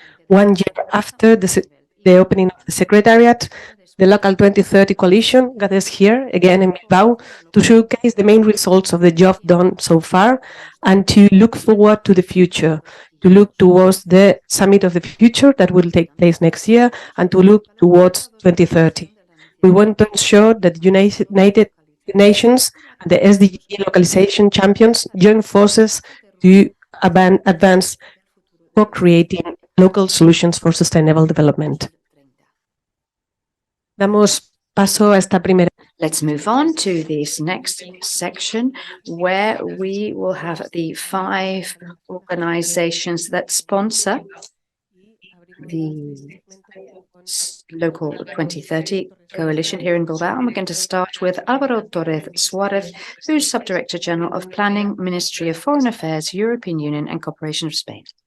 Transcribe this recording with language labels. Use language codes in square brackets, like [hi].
[en] 1 year after the opening of the Secretariat, the Local 2030 Coalition gathers here again in Bilbao to showcase the main results of the job done so far and to look forward to the future, to look towards the Summit of the Future that will take place next year and to look towards 2030. We want to ensure that the United Nations and the SDG Localization champions join forces to advance co-creating local solutions for sustainable development. [es] Damos paso a esta primera. [en] Let's move on to this next section where we will have the 5 organizations that sponsor the Local 2030 Coalition here in Bilbao. And we're going to start with Álvaro Torres Suárez, who's Subdirector General of Planning, Ministry of Foreign Affairs, European Union and Cooperation of Spain.